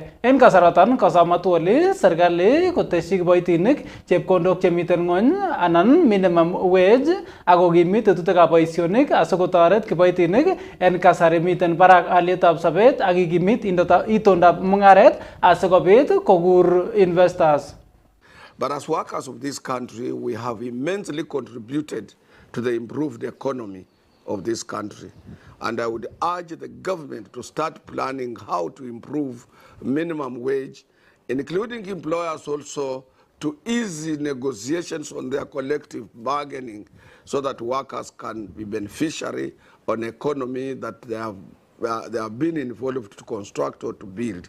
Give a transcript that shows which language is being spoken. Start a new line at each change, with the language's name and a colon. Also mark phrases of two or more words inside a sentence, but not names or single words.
Kalenjin: En kasaraton kosom Atwoli serikali koteshi kiboitinik chepkondok chemiten ng'ony anan
English: minimum wage
Kalenjin: ak kokimit tetutikab boisionik asikotoret kiboitinik en kasari miten barak alyetab sobet ak kikimit itondab mung'aret asikobit kokur investors.
English: But as workers of this country, we have immensely contributed to the improved economy of this country. And I would urge the government to start planning how to improve minimum wage, including employers also to ease negotiations on their collective bargaining so that workers can be beneficiary on economy that they have been involved to construct or to build.